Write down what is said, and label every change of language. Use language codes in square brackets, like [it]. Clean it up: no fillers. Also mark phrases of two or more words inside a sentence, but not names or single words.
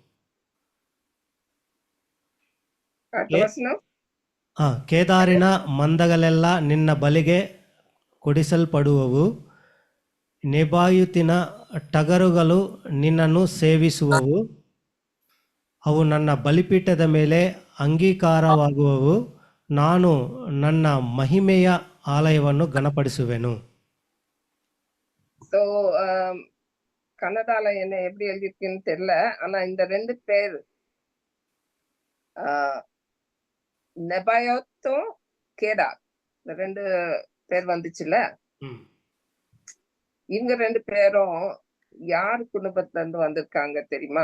[kn] ಕೇದಾರಿನ ಮಂದಗಳೆಲ್ಲ ನಿನ್ನ ಬಲಿಗೆ ಕೊಡಿಸಲ್ಪಡುವವು, ನೆಬಾಯುತಿನ ಟಗರುಗಳು ನಿನ್ನನ್ನು ಸೇವಿಸುವವು. ಅವು ನನ್ನ ಬಲಿಪೀಠದ ಮೇಲೆ ಅಂಗೀಕಾರವಾಗುವವು, ನಾನು ನನ್ನ ಮಹಿಮೆಯ ಆಲಯವನ್ನು ಘನಪಡಿಸುವೆನು. [ta] ஸோ கன்னடால என்ன எப்படி எழுதிருக்குன்னு தெரியல. ஆனா இந்த 2 பேர் நெபாயோத்தும் கேடார், இந்த 2 பேர் வந்துச்சுல்ல, இவங்க 2 பேரும் யார் குடும்பத்துல இருந்து வந்திருக்காங்க தெரியுமா?